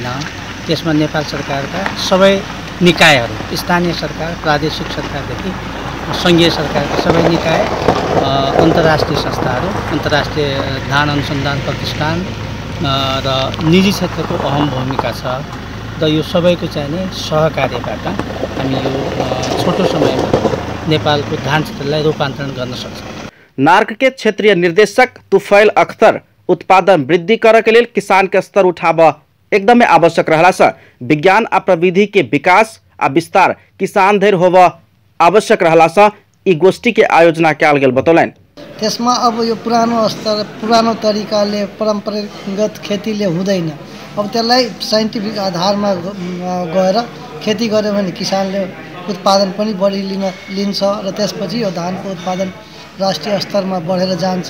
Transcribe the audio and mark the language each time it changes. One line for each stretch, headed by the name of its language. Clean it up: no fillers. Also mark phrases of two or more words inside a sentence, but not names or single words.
Nepali: त्यसमा नेपाल सरकारका सबै निकायहरू स्थानीय सरकार प्रादेशिक सरकारदेखि सङ्घीय सरकारका सबै निकाय अन्तर्राष्ट्रिय संस्थाहरू अन्तर्राष्ट्रिय धान अनुसन्धान प्रतिष्ठान र निजी क्षेत्रको अहम भूमिका छ र यो सबैको चाहिने सहकार्यबाट हामी यो छोटो समयमा नेपालको धान क्षेत्रलाई रूपान्तरण गर्न सक्छौँ।
Maithili: नार्क के क्षेत्रीय निर्देशक तुफैल अख्तर उत्पादन वृद्धि कर के लिए किसान के स्तर उठाव एकदमै आवश्यक रहला सा विज्ञान आ प्रविधि के विकास आ विस्तार किसान धरि होव आवश्यक रहला सा ई गोष्ठी के आयोजना कैल गेल बतौलन।
Nepali: त्यसमा अब यो पुरानो तरिकाले परम्परागत खेतीले हुँदैन। अब त्यसलाई साइन्टिफिक आधारमा गएर खेती गर्यो भने किसानले उत्पादन पनि बढी लिन्छ र त्यसपछि यो धानको उत्पादन राष्ट्रिय स्तरमा बढेर जान्छ।